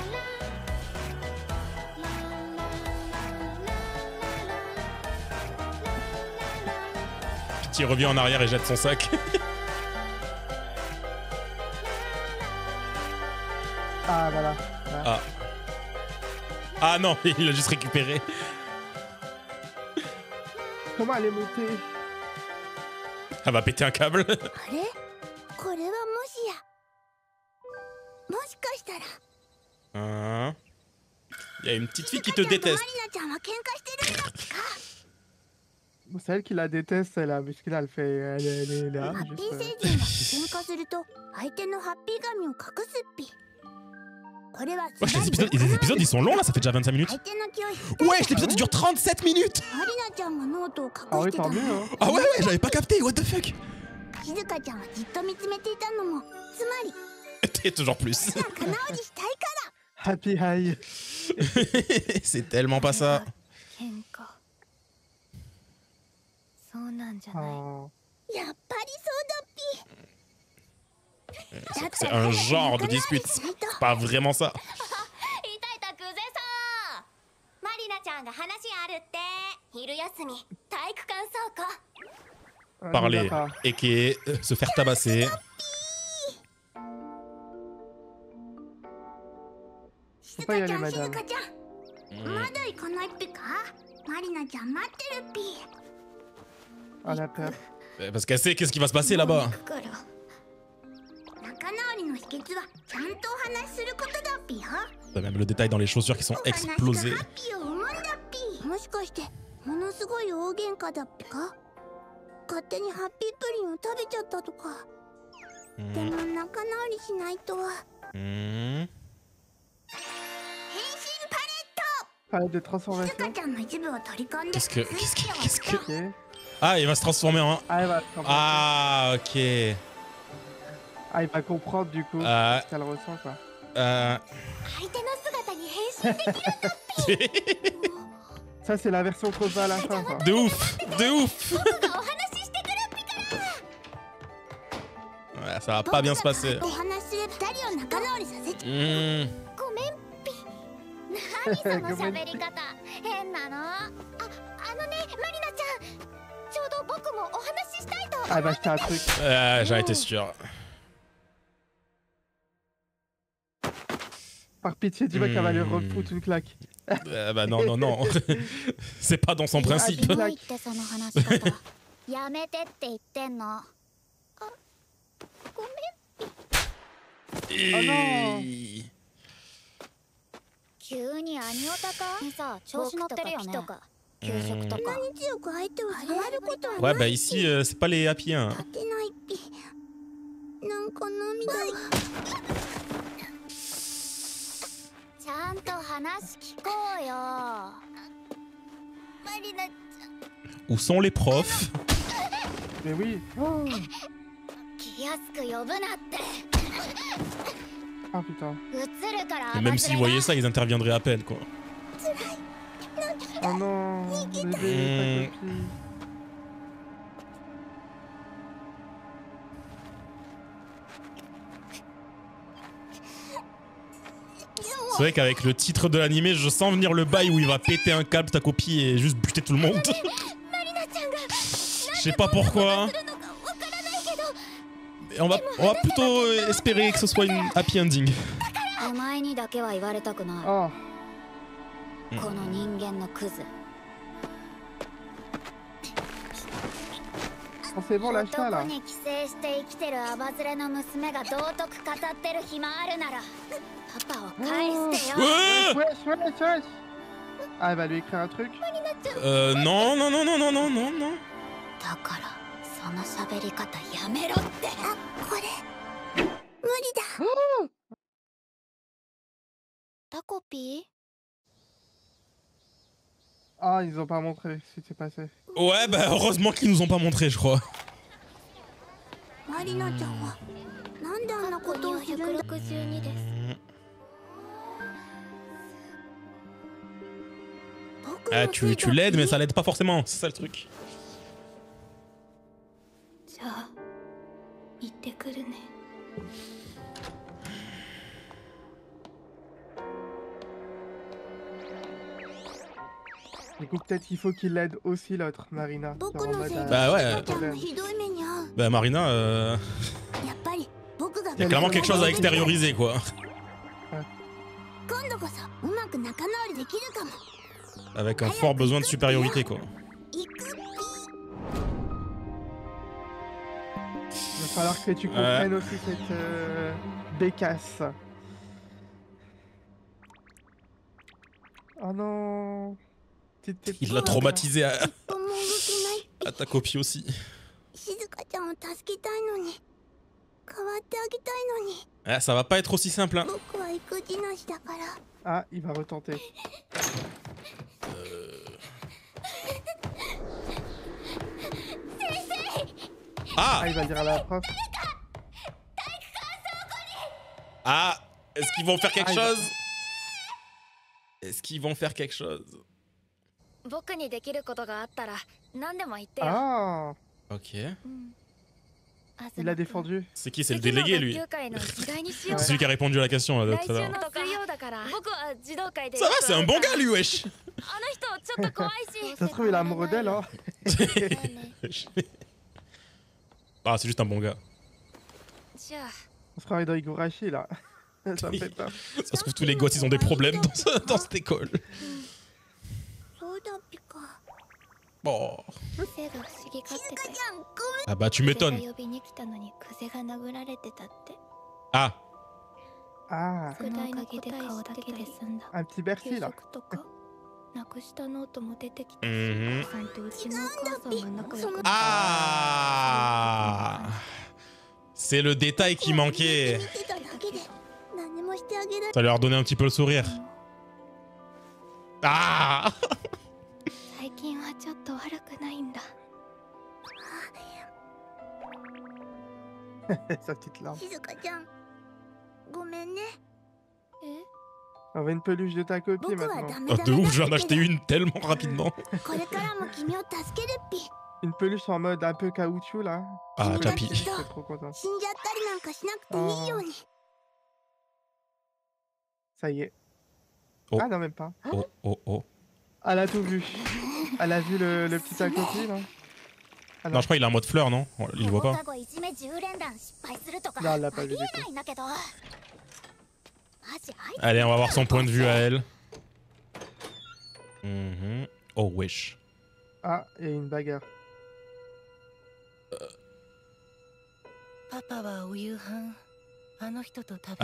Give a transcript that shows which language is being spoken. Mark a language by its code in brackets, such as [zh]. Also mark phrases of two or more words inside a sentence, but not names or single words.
[fr] Qui revient en arrière et jette son sac. Ah voilà. Ah. Ah non, il l'a juste récupéré. Comment elle est montée? Elle va péter un câble. [ja] あれこれはもしやもしかしたら [fr] Hein. Il y a une petite fille qui te [ja] マリ [fr] déteste. [ja] ナちゃんは喧嘩してるんだっけか [fr] Bon, c'est elle qui la déteste, elle a, parce que là, elle fait, elle est là. [ja] ハッピー [fr] Juste, [ja] 星人が喧嘩すると相手のハッピー神を隠すっぴこれは [fr] Wesh, les épisodes ils sont longs là, ça fait déjà 25 minutes. [ja] 相手の気を引き [fr] Wesh, l'épisode il dure 37 minutes. [ja] マリナちゃんがノートを [fr] Ah [ja] 隠 [fr] oui, [ja] してた [fr] tant [ja] の [fr] mieux, hein. Ah ouais, ouais, j'avais pas capté, [en] what the fuck. [ja] 静香ちゃんはじっと見つめていたのもつまり [fr] Et toujours plus. [ja] 仲直りしたいか [en] Happy High. [fr] C'est tellement pas ça. [ja] 喧嘩そうなんじゃない [fr] Oh. [ja] らやっぱりそうだっぴ [fr] C'est un genre de dispute. C'est pas vraiment ça. [ja] いたいたクゼさんマリナちゃんが話あるって昼休み体育館倉庫 [fr] Ah, Parler, d'accord. équer, se faire tabasser. [ja] 静 [fr] pas y [ja] 香ちゃ [fr] aller, [ja] ん静 [fr] madame. [ja] 香ちゃんまだ行かないっぴかマリナちゃん待ってるっぴ [fr] Ah, la peur. Parce qu'elle sait qu'est-ce qui va se passer là-bas. [ja] 行くから仲直りの秘訣はちゃんとお話しすることだっぴよ [fr] Même le détail dans les chaussures qui sont [ja] お話が [fr] explosées. [ja] ハッピーを生むんだっぴもしかしてものすごい大喧嘩だっぴか勝手にハッピープリンを食べちゃったとかでも仲直りしないと [fr] Hmm. [ja] 変身パレット [fr] Palette de [ja] 静 [fr] transformation. [ja] 香ちゃんの一部を取り込んで [fr] Qu'est-ce que. Qu'est-ce que. Qu'est-ce que. Ok. Ah, il va se transformer en. Ah, elle va transformer. Ah, ok. Ah, il va comprendre du coup Ah. ce qu'elle ressent, quoi. [ja] 相手の姿に変身できる [fr] Ça, c'est la version qu'on va à la fin, quoi. De ouf! De ouf! [ja] 僕がお話ししてくるっぴから [fr] Ouais, ça va pas bien se passer. [ja] お話しする二人を仲直りさせちゃ [fr] Hmm. [ja] ごめんぴ何その喋り方変なのあのねマリナちゃんちょうど僕もお話ししたいと [fr] Ah, elle va acheter un truc. J'en étais sûr. Par pitié, dis-moi qu'elle va lui refoutre une claque. Bah non, non, non. C'est pas dans son principe. [ja] どう言ってその話し方やめてって言ってんのあごめん [fr] Et- [ja] 急にアニオタかさ調子乗ってるよね給食とかう強く相手を触ることは [fr] Ouais, bah ici, c'est pas les happy, hein. [ja] 勝てないっぴなんか涙がちゃんと話聞こうよマリナ [fr] Où sont les profs? Mais oui. Oh. [ja] 気安く呼ぶなって [fr] Ah, putain. [ja] 映るから [fr] Et même s'ils voyaient ça, ils interviendraient à peine, quoi. Oh non. Bébé, ta copine. C'est vrai qu'avec le titre de l'animé, je sens venir le bail où il va péter un câble, ta copie, et juste buter tout le monde. Je sais pas pourquoi. Et on va plutôt espérer que ce soit une [en] happy ending. [ja] お前にだけは言われたくない [fr] Oh. [ja] この人間のクズ [fr] Oh, c'est bon, lâche ça, [ja] 男 [fr] là. [ja] に寄生して生きてるアバズレの娘が道徳語ってる暇あるならパパを返してよ [fr] Ouais Wesh, wesh, wesh. Ah, elle va lui écrire un truc. Non, non, non, non, non, non, non, non. [ja] だからその喋り方やめろってこれ無理だタコピ [fr] Ah, ils ont pas montré ce qui s'est passé. Ouais, bah heureusement qu'ils nous ont pas montré, je crois. [ja] マリナちゃんはなんであんなことをするんだ。 162です。僕の [fr] Ah, [ja] せい [fr] tu [ja] だ [fr] l'aides, mais ça l'aide pas forcément, c'est ça le truc. [ja] じゃあ行ってくるね。 [fr] Du coup, peut-être qu'il faut qu'il aide aussi l'autre, Marina. [ja] 僕 [fr] Genre en [ja] の [fr] mode, [ja] せいで [fr] Bah [ja] リ [fr] ouais. [ja] ナちゃんもひどい目に遭う。 [fr] Bah Marina, [ja] やっぱり僕が [fr] y a clairement quelque chose à extérioriser, quoi. [ja] 今度こそうまく仲直りできるかも。 [fr] Avec un fort besoin de supériorité, quoi. [ja] 行くピー。 [fr] Il va falloir que tu comprennes aussi cette bécasse. Oh non. Il l'a traumatisé [ja] 一歩も動けない。 [fr] à ta copie aussi. [ja] 静香ちゃんを助けたいのに、代わってあげたいのに。 [fr] Ah, ça va pas être aussi simple, hein. [ja] 僕は育児なしだから。 [fr] Ah, il va retenter. Ah, Ah, il va dire à la prof. ah, est-ce qu'ils vont faire quelque Ah, il va- chose? Est-ce qu'ils vont faire quelque chose? [ja] 僕にできることがあったら何でも言ってよ。 [fr] Ah, Ok. il a défendu. C'est qui? C'est le délégué, lui. [ja] 学級会の議題にし [fr] C'est [ja] よう。 [fr] celui qui a répondu à la question là, [ja] 来 [fr] tout à [ja] 週 [fr] l'heure. [ja] の水曜だから僕は児童会で [fr] Ça va, c'est un bon gars, lui, wesh. [ja] あの人ちょっと怖いし [fr] Ça se trouve, il est amoureux d'elle, hein. Ah, c'est juste un bon gars. [ja] じゃあ [fr] On se croirait dans Higurashi, là. Ça me fait peur. Ça se trouve, tous les gosses, ils ont des problèmes dans cette école. [ja] そうだピカ。 [fr] Bon. [ja] 癖が不思議がってたよ。ちゃんご [fr] Ah bah, tu [ja] 風 [fr] m'étonnes. [ja] が呼びに来たのに風が殴られてたって [fr] Ah, Ah, [ja] そのおかげで顔だけで済んだ。 [fr] un petit Bercy, [ja] 給 [fr] là. [ja] 食とかなくしたノートも出てきたし、 [fr] mhm. [ja] お母さんとうちのお母さんが仲良くて [fr] Ah, c'est le détail qui [ja] 見 [fr] manquait. [ja] てただけで何もしてあげられ [fr] Ça leur donnait un petit peu le sourire. Ah. [ja] 最近はちょっと悪くないんだ。 [fr] Sa petite larme. [ja] 静香ちゃんごめんね。え [fr] On veut une peluche de ta copie [ja] 僕は [fr] maintenant. [ja] ダメ [fr] Oh, [ja] ダ [fr] de [ja] メ [fr] ouf, je viens [ja] だ [fr] d'acheter une tellement rapidement. [ja] これからも君を助けるピ。 [fr] Une peluche en mode un peu caoutchouc, là. Ah, Chapi. Je suis trop content. [ja] 死んじゃったりなんかしなくていいように。 [fr] Ça y est. Oh. Ah non, même pas. Oh, oh, oh. Elle a tout vu. Elle a vu le petit à côté, là. Ah Non, je crois qu'il est en mode fleur, non? Il le voit [ja] 放 [fr] pas. [ja] 課後いじめ10連弾失敗するとか [fr] Non, [ja] あ [fr] elle l'a pas [ja] り [fr] vu [ja] え [fr] du [ja] な [fr] tout. [ja] いんだけどマジあいつ [fr] Allez, on va voir son point de vue à elle. Mhm. Oh, wesh. Ah, il y a une bagarre. [ja] パパはお夕飯あの人と食べ